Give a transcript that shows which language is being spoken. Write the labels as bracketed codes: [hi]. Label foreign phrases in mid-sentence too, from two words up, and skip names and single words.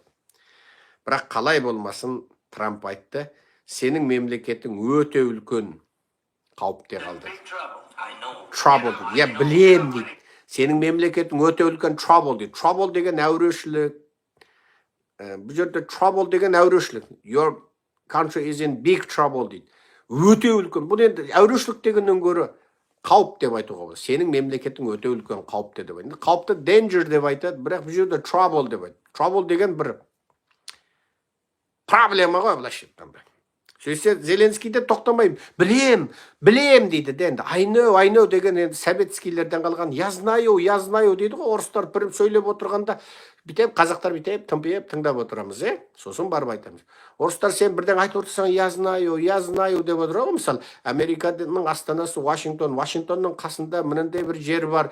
[kk] Бірақ қалай болмасын, Трамп айтты, сенің мемлекетің өте үлкен қауіпте қалды. Trouble. Я білем дейді. Сенің мемлекетің өте үлкен trouble дейді. Trouble деген әурешілік. Бұл жерде trouble деген әурешілік. [en] Your country is in big trouble [kk] дейді. Өте үлкен. Бұл енді әурешілік дегеннен гөрі қауіп деп айтуға болады. Сенің мемлекетің өте үлкен қауіпте деп айтады. Қауіпті danger деп айтады, бірақ бұл жерде trouble деп айтады. Trouble деген бір проблема ғой, былайша айтқанда. Сөйтсе Зеленскийде тоқтамаймын. Білем дейді енді. [en] I know [kk] деген енді советскийлерден қалған. [ru] Я знаю [kk] дейді ғой. Орыстар бір сөйлеп отырғанда, бітеп, қазақтар бітеп, тымпиып тыңдап отырамыз, Сосын барып айтамыз. Орыстар сен бірден айтып отырсаң, [ru] я знаю [kk] деп отыр ғой. Мысалы, Американың астанасы Вашингтонның қасында мынандай бір жер бар.